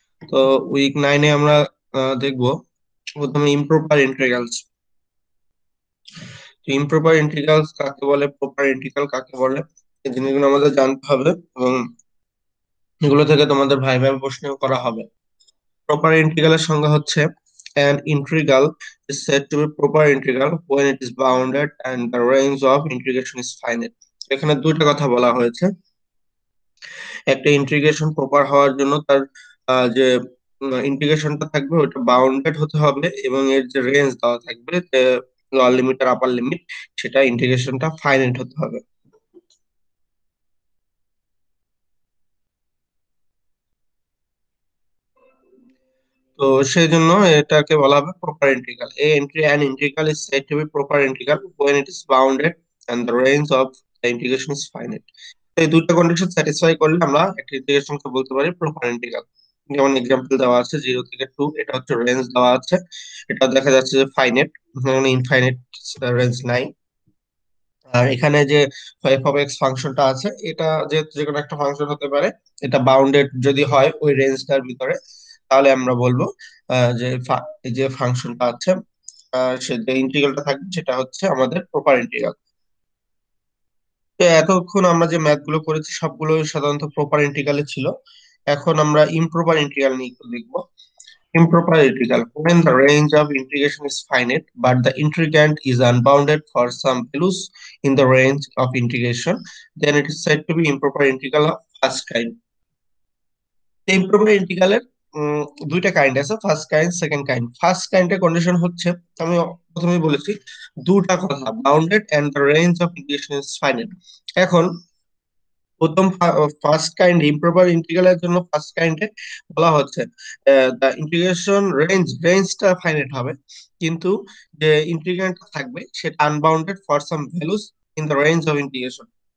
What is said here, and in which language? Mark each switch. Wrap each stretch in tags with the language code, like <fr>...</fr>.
<bn>তো উইক 9 এ আমরা দেখবো প্রথমে ইমপ্রপার ইন্টিগ্রালস। ইমপ্রপার ইন্টিগ্রালস কাকে বলে, প্রপার ইন্টিগ্রাল কাকে বলে, এই জিনিসগুলো আমাদের জানতে হবে এবং এগুলো থেকে তোমাদের ভাইভা প্রশ্ন করা হবে। প্রপার ইন্টিগ্রালের সংজ্ঞা হচ্ছে</bn> <en>an integral is said to be proper integral when it is bounded and the range of integration is finite।</en> <bn>এখানে দুইটা কথা বলা হয়েছে। একটা ইন্টিগ্রেশন প্রপার হওয়ার জন্য তার যে ইন্টিগ্রেশনটা থাকবে ওটা বাউন্ডেড হতে হবে এবং এর যে রেঞ্জ দেওয়া থাকবে, যে লোয়ার লিমিট আর আপার লিমিট, সেটা ইন্টিগ্রেশনটা ফাইনাইট হতে হবে। তো সেই জন্য এটাকে বলা হবে proper integral.</bn> <en>A entry an integral is said to be proper integral when it is bounded and the range of the integration is finite।</en> <bn>এই দুটো কন্ডিশন স্যাটিসফাই করলে আমরা একটা ইন্টিগ্রেশনকে বলতে পারি প্রপার ইন্টিগ্রাল। যেমন এক্সাম্পল দেওয়া আছে 0 থেকে 2, এটা হচ্ছে রেঞ্জ দেওয়া আছে, এটা দেখা যাচ্ছে যে ফাইনাইট, মানে ইনফাইনাইট রেঞ্জ নাই। আর এখানে যে এফ অফ এক্স ফাংশনটা আছে, এটা যে যে কোনো একটা ফাংশন হতে পারে, এটা বাউন্ডেড যদি হয় ওই রেঞ্জটার ভিতরে, তাহলে আমরা বলবো এই যে ফাংশনটা আছে, সে যে ইন্টিগ্রালটা থাকবে সেটা হচ্ছে আমাদের প্রপার ইন্টিগ্রাল। তো এতক্ষণ আমরা যে ম্যাথ গুলো করেছি সবগুলো সাধারণত প্রপার ইন্টিগ্রালে ছিল। এখন আমরা ইমপ্রপার ইন্টিগ্রাল নিয়ে একটু দেখবো।</bn> <en>Improper integral when the range of integration is finite but the integrand is unbounded for some values in the range of integration, then it is said to be improper integral of first kind।</en> <bn>Improper ইন্টিগ্রালের দুইটা kind আছে, first kind second kind. First কাইন্ডের condition হচ্ছে, আমি প্রথমেই বলেছি দুটা কথা,</bn> <en>Bounded and the range of integration is finite.</en> <bn>এখন প্রথম ফার্স্ট কাইন্ড ইমপ্রপার ইন্টিগ্রালের জন্য ফার্স্ট কাইন্ডে বলা হচ্ছে দা ইন্টিগ্রেশন রেঞ্জটা ফাইনাইট হবে, কিন্তু যে ইন্টিগ্র্যান্ডটা থাকবে সেটা</bn> <en>Unbounded for some values in the range of integration.</en>